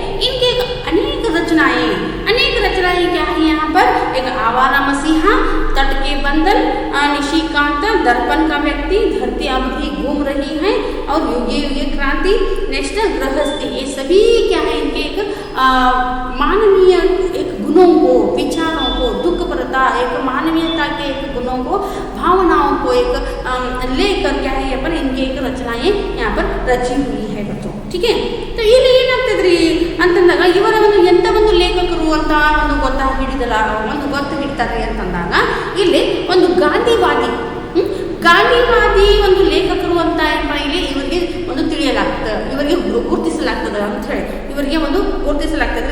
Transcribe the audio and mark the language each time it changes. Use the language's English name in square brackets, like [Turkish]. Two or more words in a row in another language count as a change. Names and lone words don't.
[Hindi] इनके एक अनेक रचनाएं क्या है, यहाँ पर एक आवारा मसीहा, तट के बंधन, निशिकांत, दर्पण का व्यक्ति, धरती अब भी घूम रही है, और युगे युगे क्रांति, नेक्स्ट गृहस्थी, ये सभी क्या है, इनके एक मानवीय एक गुणों को, विचारों को, दुख परता, एक मानवीयता के एक गुणों को, भावनाओं को एक लेकर क्या है, यहाँ पर इनकी एक रचनाएं यहाँ पर रची हुई है बच्चों, ठीक है। [Kannada] तो ಇಲ್ಲಿ ಏನಾಗ್ತದ್ರಿ ಅಂತಂದಾಗ ಇವರ ಒಂದು ಎಂತ ಒಂದು ಲೇಖಕರು ಅಂತ ಒಂದು ಗೊತ್ತು ಹಿಡ್ತಾರೆ ಅಂತಂದಾಗ ಇಲ್ಲಿ ಒಂದು ಗಾಂಧಿವಾದಿ ಒಂದು ಲೇಖಕರು ಅಂತ ಇಲ್ಲಿ ಇವರಿಗೆ ಒಂದು ತಿಳಿಯಲಾಗ್ತದೆ, ಇವರಿಗೆ ಗುರುತಿಸಲಾಗ್ತದೆ ಅಂತ ಹೇಳಿ ಇವರಿಗೆ ಒಂದು ಗುರುತಿಸಲಾಗ್ತದೆ.